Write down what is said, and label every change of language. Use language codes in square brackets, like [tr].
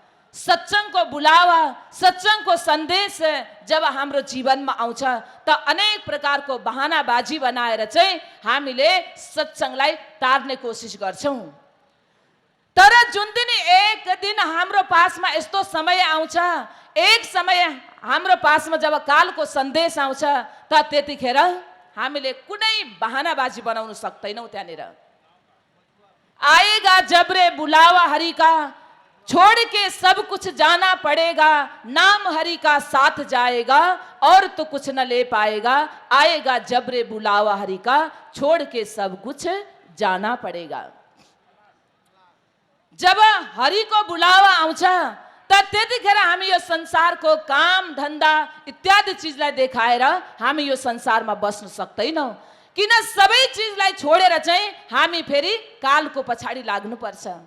[ne] सत्संगको बुलावा, सत्संगको सन्देश जब हाम्रो जीवनमा आउँछ त अनेक प्रकारको बहानाबाजी बनाएर चाहिँ हामीले सत्संगलाई टार्ने कोसिस गर्छौँ। तर जुन दिन एक दिन हाम्रो पासमा यस्तो समय आउँछ, एक समय हाम्रो पासमा जब कालको सन्देश आउँछ, त त्यतिखेर हामीले कुनै बहानाबाजी बनाउन सक्दैनौँ। त्यहाँनिर [hi] आएगा जब रे बुलावा हरि का, छोड़ के सब कुछ जाना पड़ेगा, नाम हरि का साथ जाएगा और तो कुछ न ले पाएगा। आएगा जब रे बुलावा हरि का, छोड़ के सब कुछ जाना पड़ेगा। [ne] जब हरि को बुलावा आउँछ त त्यतिखेर हामी यो संसारको काम धन्दा इत्यादि चिजलाई देखाएर हामी यो संसारमा बस्न सक्दैनौँ। किन सबै चिजलाई छोडेर चाहिँ हामी फेरि कालको पछाडि लाग्नुपर्छ।